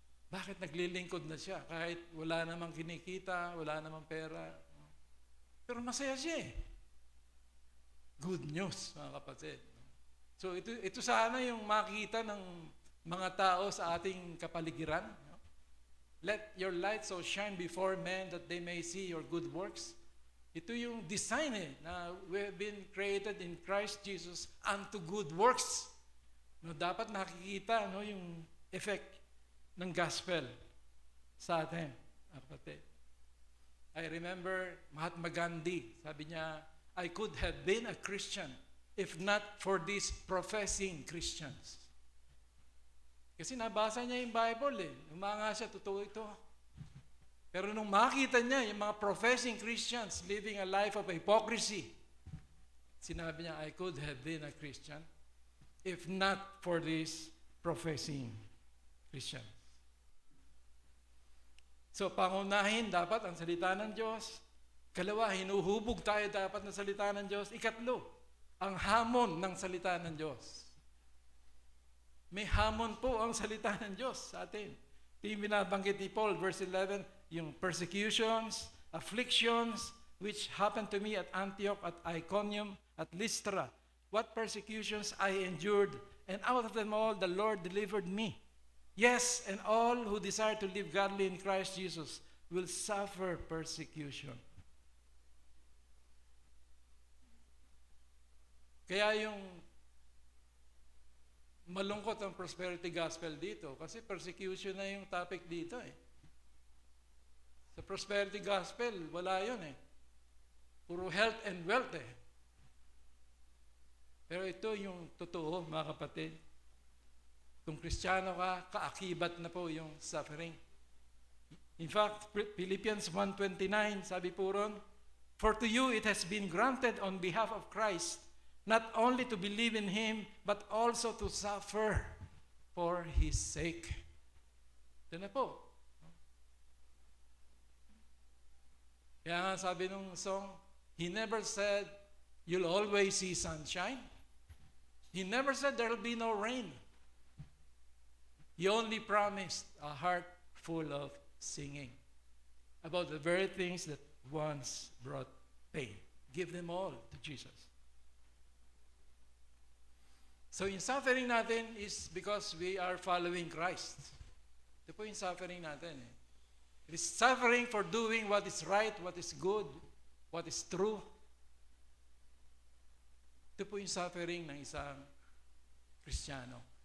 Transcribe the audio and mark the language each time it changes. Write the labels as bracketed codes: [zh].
[tl] Bakit naglilingkod na siya? Kahit wala namang kinikita, wala namang pera. Pero masaya siya eh. [en] Good news, [tl] mga kapatid. So ito sana yung makita ng mga tao sa ating kapaligiran. [en] Let your light so shine before men that they may see your good works. [tl] Ito yung design na [en] we have been created in Christ Jesus unto good works. [tl] No, dapat nakikita yung effect ng gospel sa atin. Kapatid. [en] I remember Mahatma Gandhi, [tl] sabi niya, [en] I could have been a Christian if not for these professing Christians. [tl] Kasi nabasa niya yung Bible eh. Umanga siya, totoo ito. Pero nung makita niya yung mga [en] professing Christians living a life of hypocrisy, [tl] sinabi niya, [en] I could have been a Christian if not for these professing Christians. [tl] So, pangunahin dapat ang salita ng Diyos. Kalawa, hinuhubog tayo dapat ng salita ng Diyos. Ikatlo, ang hamon ng salita ng Diyos. May hamon po ang salita ng Diyos sa atin. Ito yung binabanggit ni Paul, verse 11, yung [en] persecutions, afflictions, which happened to me at Antioch, at Iconium, at Lystra. What persecutions I endured, and out of them all the Lord delivered me. Yes, and all who desire to live godly in Christ Jesus will suffer persecution. [tl] Kaya yung malungkot ang prosperity gospel dito kasi persecution na yung topic dito eh. Sa prosperity gospel, wala yun eh. [en] Puro health and wealth eh. [tl] Pero ito yung totoo, mga kapatid. Kung Kristiyano ka, kaakibat na po yung suffering. [en] In fact, Philippians 1:29, [tl] sabi po ron, [en] for to you it has been granted on behalf of Christ not only to believe in Him, but also to suffer for His sake. [tl] Ito na po. Kaya nga sabi nung [en] song, He never said, you'll always see sunshine. He never said there'll be no rain. He only promised a heart full of singing about the very things that once brought pain. Give them all to Jesus. So yung suffering natin is because we are following Christ. [tl] Ito po yung suffering natin eh. [en] It is suffering for doing what is right, what is good, what is true. [tl] Ito po yung suffering ng isang Kristiyano.